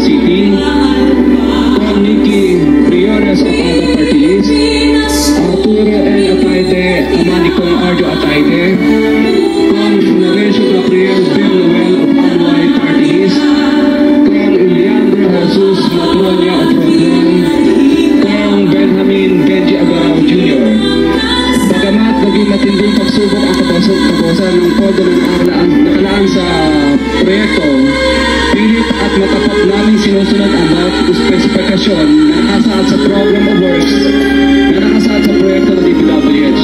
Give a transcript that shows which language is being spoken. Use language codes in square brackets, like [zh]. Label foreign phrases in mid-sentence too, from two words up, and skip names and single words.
[tl] Lee, Kong Nikki Briones [en] of other party list, [tl] Arturo N. Ataide, ama ni Kong Arjo Ataide, Kong Florencio Gabriel Bill Noel of Anuay [en] party list, [tl] Kong Leandro Jesus Matronia of Rodron, Kong Benjamin Benji Agarao Jr. Bagamat naging matinding pagsubok ang kabawasan ng podo ng nakalaan sa proyekto, pilit at matapat namin sinusunod ang bawat spesifikasyon na nakasaad sa [en] program of works [tl] na nakasaad sa proyekto ng DPWH.